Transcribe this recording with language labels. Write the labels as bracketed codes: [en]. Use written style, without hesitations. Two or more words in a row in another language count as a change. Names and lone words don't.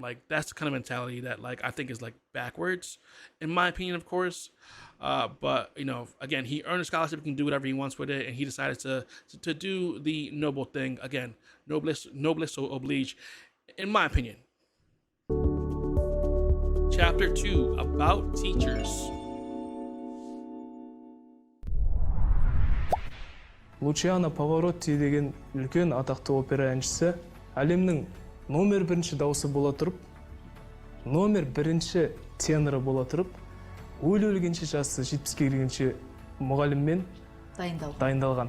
[en] Like that's the kind of mentality that like I think is like backwards, in my opinion, of course. But again, he earned a scholarship, he can do whatever he wants with it, and he decided to do the noble thing. Again, [fr] noblesse oblige, [en] in my opinion. Chapter 2, about teachers. [kk] Лучиано Паваротти деген үлкен атақты опера әншісі әлемнің номер 1 дауысы бола тұрып, номер 1 теноры бола тұрып, өлгенше жасы 70-ке келгенше мұғаліммен дайындалған.